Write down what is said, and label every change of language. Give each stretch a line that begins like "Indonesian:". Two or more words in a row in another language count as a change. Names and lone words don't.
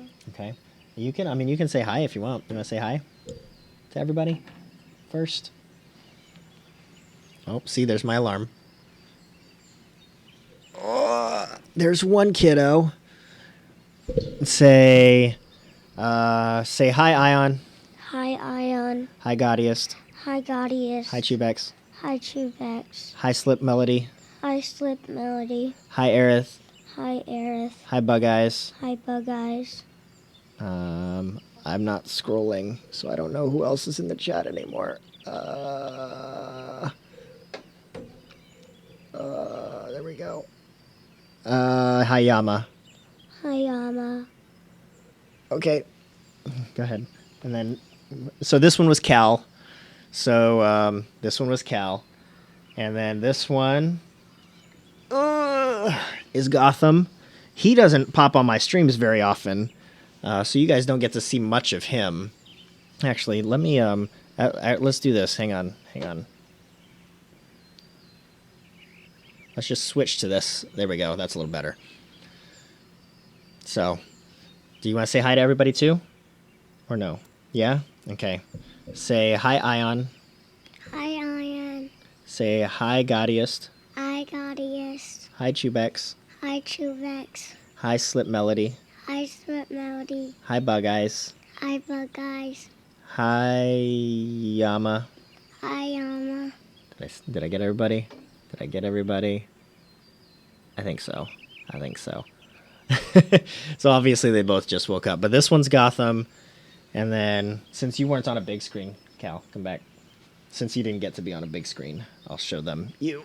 English: Okay? You can say hi if you want. You want to say hi to everybody first? Oh, see, there's my alarm. Oh, There's one kiddo. Say hi, Ion. Hi, Ion. Hi, Gaudiest. Hi, Gaudius. Hi, Chubex. Hi, Chubex. Hi, Slip Melody. Hi, Slip Melody. Hi, Aerith. Hi, Aerith. Hi, Bug Eyes. Hi, Bug Eyes. I'm not scrolling, so I don't know who else is in the chat anymore. There we go. Hi, Yama. Hi, Yama. Okay, go ahead. And then, so this one was Cal. So this one was Cal, and then this one is Gotham. He doesn't pop on my streams very often, so you guys don't get to see much of him. Actually, let me let's do this. Hang on. Let's just switch to this. There we go. That's a little better. So, do you want to say hi to everybody too? Or no? Yeah? Okay. Say hi, Ion. Hi, Ion. Say hi, Gaudiest. Hi, Gaudius. Hi, Chubex. Hi, Chubex. Hi, Slip Melody. Hi, Slip Melody. Hi, Bug Eyes. Hi, Bug Eyes. Hi, Yama. Hi, Yama. Did I get everybody? Did I get everybody? I think so. So obviously they both just woke up. But this one's Gotham. And then, since you weren't on a big screen, Cal, come back. Since you didn't get to be on a big screen, I'll show them you.